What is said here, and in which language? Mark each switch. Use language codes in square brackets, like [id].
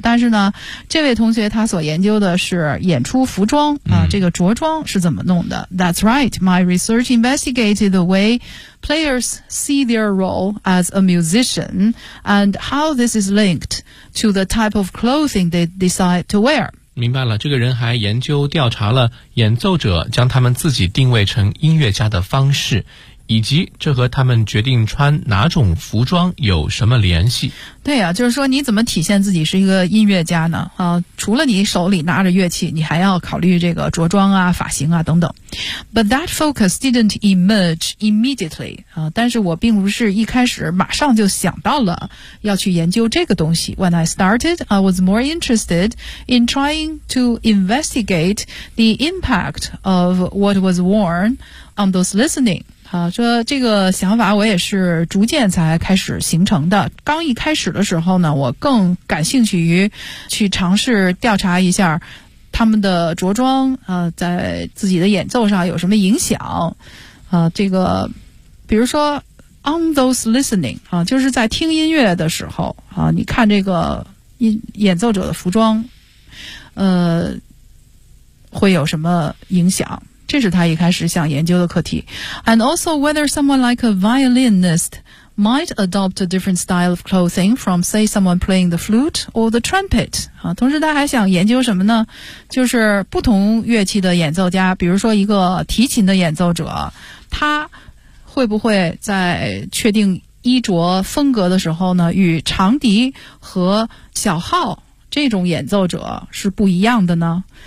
[zh] 但是呢，这位同学他所研究的是演出服装啊，这个着装是怎么弄的。 [en] That's right. My research investigated the way players see their role as a musician and how this is linked to the type of clothing they decide to wear. [zh] 明白了，这个人还研究调查了演奏者将他们自己定位成音乐家的方式。以及这和他们决定穿哪种服装有什么联系？对啊，就是说你怎么体现自己是一个音乐家呢？除了你手里拿着乐器，你还要考虑这个着装啊、发型啊等等。 [en] But that focus didn't emerge immediately. [zh] 但是我并不是一开始马上就想到了要去研究这个东西。 [en] When I started, I was more interested in trying to investigate the impact of what was worn on those listening. [zh] 说这个想法我也是逐渐才开始形成的。刚一开始的时候呢，我更感兴趣于去尝试调查一下他们的着装，在自己的演奏上有什么影响。这个比如说 [en] on those listening, [zh] 就是在听音乐的时候，你看这个演奏者的服装会有什么影响。这是他一开始想研究的课题。 [en] And also whether someone like a violinist might adopt a different style of clothing from say someone playing the flute or the trumpet. [zh] 同时他还想研究什么呢，就是不同乐器的演奏家，比如说一个提琴的演奏者，他会不会在确定衣着风格的时候呢，与长笛和小号这种演奏者是不一样的呢。